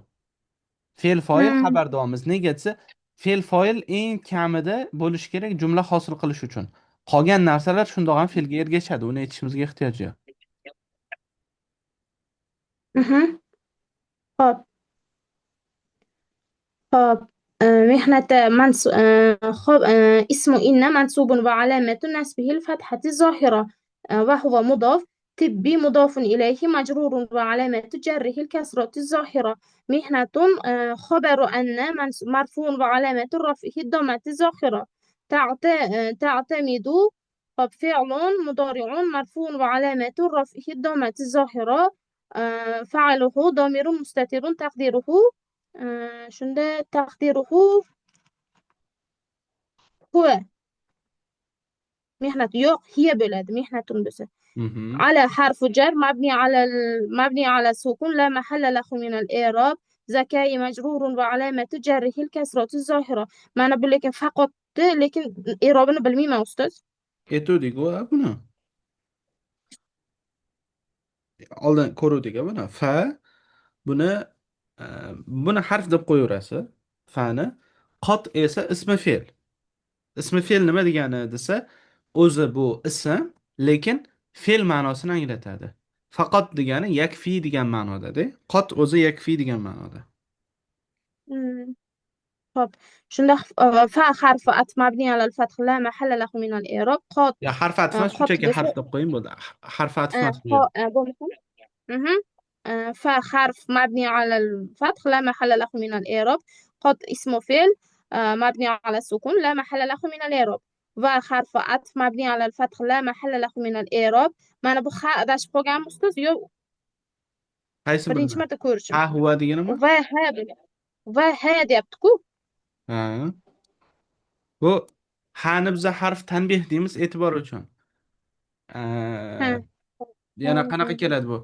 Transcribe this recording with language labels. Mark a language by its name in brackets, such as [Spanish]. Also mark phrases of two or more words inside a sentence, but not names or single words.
[Uzbek] Fe'l foil xabar davomimiz. Nega desa, fe'l foil eng kamida bo'lishi kerak jumla hosil qilish uchun. Qolgan narsalar shundoq ham fe'lga ergashadi. Uni aytishimizga ehtiyoj yo'q. Xo'p. Xo'p. mehnati xo'p, [Arabic] اسم إن منصوب وعلامة نصبه الفتحة الظاهرة وهو مضاف. طبي مضاف إليه مجرور وعلامة جره الكسرة الظاهرة. مهنة خبر أن مرفوع وعلامة رفعه الضمة الظاهرة. تعتمد. طب فعل مضارع مرفوع وعلامة رفعه الضمة الظاهرة. فعله ضمير مستتر تقديره. shunda تقديره هو. [Uzbek] mehnat yo'q, hiya bo'ladi mehnatun bo'lsa. [Arabic] على حرف جر مبني على السكون لا محل له من الإعراب. زكاي مجرور وعلامة جره الكسرة الظاهرة. [Uzbek] mana bu lekin faqatdi, lekin i'robini bilmayman ustoz. Aytuvdik-ku buni. Oldin ko'ruvdik buni. Fa buni buni harf deb qo'yaverasiz. Fani. Qot esa ismi fe'l. Ismi fe'l nima degani desa, o'zi bu ism, lekin fe'l ma'nosini anglatadi. Faqat degani yakfi degan ma'nodada. Qot o'zi yakfi degan ma'noda. Xo'p. [Arabic] shunda ف حرف عطف مبني على الفتح لا محل له من الإعراب. Qot. [Uzbek] Ya harf atf emas, qot shunchaki bo'lsa harf deb qo'ying bo'ldi. Harf atf emas bu yerda. [Arabic] bo'lmasa فحرف مبني على الفتح لا محل له من الإعراب. قد اسم فعل مبني على السكون لا محل له من الإعراب. وحرف عطف مبني على الفتح لا محل له من الإعراب. [Uzbek] mana bu ha adashib qolganmi ustoz? Yo'q, Qaysi birinchi biri? marta ko'rishim. Ha huwa deganimi? Va ha deyapti-ku. Ha. Bu hani biza harf tanbih deymiz e'tibor uchun. Yana qanaqa keladi bu?